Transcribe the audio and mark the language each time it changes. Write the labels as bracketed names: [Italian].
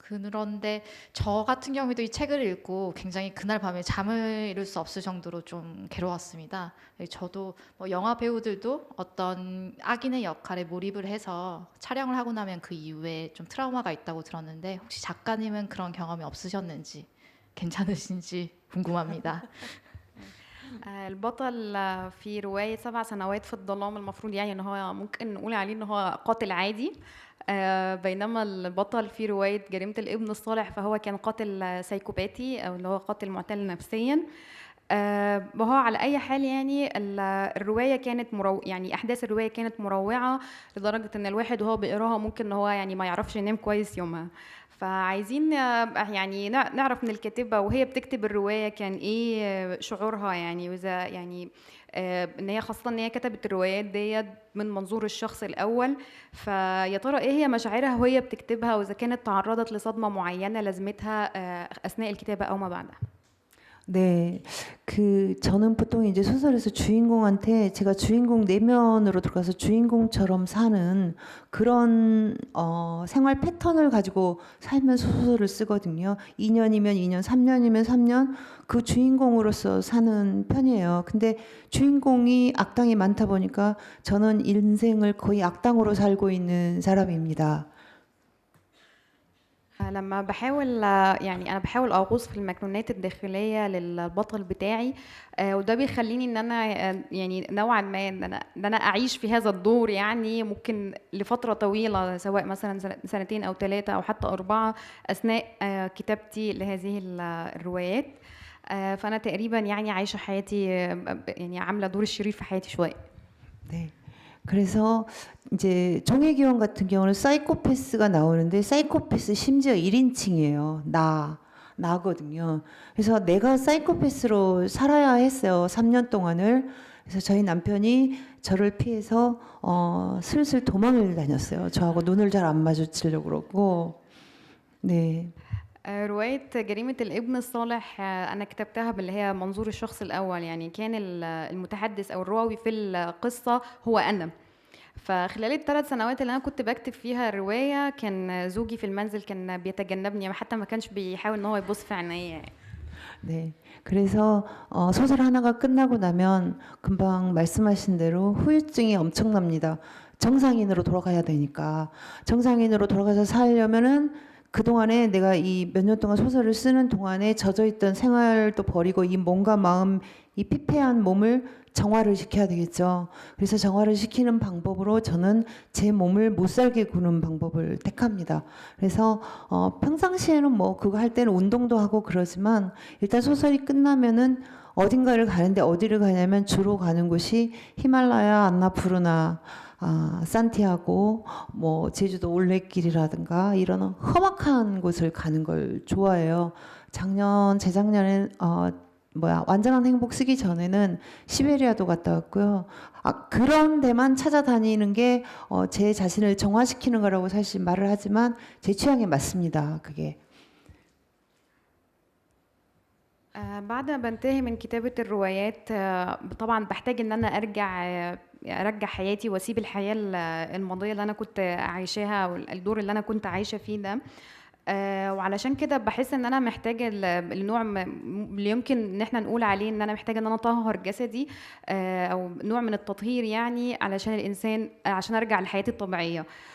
[Korean] 그런데 저 같은 경우에도 이 책을 읽고 굉장히 그날 밤에 잠을 이룰 수 없을 정도로 좀 괴로웠습니다. 저도 뭐 영화 배우들도 어떤 악인의 역할에 몰입을 해서 촬영을 하고 나면 그 이후에 좀 트라우마가 있다고 들었는데 혹시 작가님은 그런 경험이 없으셨는지 괜찮으신지 궁금합니다. [Arabic] البطل في رواية 7 سنوات في الظلام المفروض يعني ان هو ممكن نقول عليه ان هو قاتل عادي، بينما البطل في رواية جريمة الابن الصالح فهو كان قاتل سايكوباتي او اللي هو قاتل معتل نفسيا. وهو على اي حال يعني الروايه كانت يعني احداث الروايه كانت مروعه لدرجه ان الواحد وهو بيقراها ممكن ان هو يعني ما يعرفش ينام كويس يومها. فعايزين يعني نعرف من الكاتبه وهي بتكتب الروايه كان ايه شعورها يعني، واذا يعني ان هي خاصه ان هي كتبت الروايات ديت من منظور الشخص الاول، فيا ترى ايه هي مشاعرها وهي بتكتبها، واذا كانت تعرضت لصدمه معينه لازمتها اثناء الكتابه او ما بعدها. [Korean] 네, 저는 보통 이제 소설에서 주인공한테 제가 주인공 내면으로 들어가서 주인공처럼 사는 그런 생활 패턴을 가지고 살면서 소설을 쓰거든요. 2년이면 2년, 3년이면 3년 그 주인공으로서 사는 편이에요. 근데 주인공이 악당이 많다 보니까 저는 인생을 거의 악당으로 살고 있는 사람입니다. [Arabic] لما بحاول يعني انا بحاول اغوص في المكنونات الداخليه للبطل بتاعي، وده بيخليني ان انا يعني نوعا ما ان انا اعيش في هذا الدور يعني ممكن لفتره طويله، سواء مثلا 2 أو 3 أو حتى 4 اثناء كتابتي لهذه الروايات. فانا تقريبا يعني عايشه حياتي يعني عامله دور الشرير في حياتي شويه. [Korean] 네. 그래서 이제 종의 기원 같은 경우는 사이코패스가 나오는데 사이코패스 심지어 1인칭이에요. 나거든요. 그래서 내가 사이코패스로 살아야 했어요. 3년 동안을. 그래서 저희 남편이 저를 피해서 슬슬 도망을 다녔어요. 저하고 눈을 잘 안 마주치려고 그러고. 네. [Arabic] رواية جريمة الابن الصالح أنا كتبتها باللي هي منظور الشخص الأول، يعني كان المتحدث أو الراوي في القصة هو أنا. فخلال ال3 سنوات اللي أنا كنت بكتب فيها الرواية كان زوجي في المنزل كان بيتجنبني، حتى ما كانش بيحاول إن هو يبص في عينيا. [Korean] 네. 그래서 소설 하나가 끝나고 나면 금방 말씀하신 대로 후유증이 엄청납니다. 정상인으로 돌아가야 되니까. 정상인으로 돌아가서 살려면은 그동안에 내가 이 몇 년 동안 소설을 쓰는 동안에 젖어있던 생활도 버리고 이 몸과 마음, 이 피폐한 몸을 정화를 시켜야 되겠죠. 그래서 정화를 시키는 방법으로 저는 제 몸을 못 살게 구는 방법을 택합니다. 그래서 평상시에는 뭐 그거 할 때는 운동도 하고 그러지만 일단 소설이 끝나면은 어딘가를 가는데 어디를 가냐면 주로 가는 곳이 히말라야, 안나푸르나, 산티아고, 뭐 제주도 올레길이라든가 이런 험악한 곳을 가는 걸 좋아해요. 재작년에 완전한 행복 쓰기 전에는 시베리아도 갔다 왔고요. 그런 데만 찾아다니는 게 제 자신을 정화시키는 거라고 사실 말을 하지만 제 취향에 맞습니다. 그게. [Arabic] بعد ما بنتهي من كتابة الروايات طبعا بحتاج ان انا ارجع حياتي واسيب الحياة الماضية اللي انا كنت عايشاها والدور اللي انا كنت عايشة فيه ده. وعلشان كده بحس ان انا محتاجه النوع اللي يمكن ان احنا نقول عليه ان انا محتاجه ان انا اطهر جسدي او نوع من التطهير يعني علشان الانسان عشان ارجع لحياتي الطبيعيه.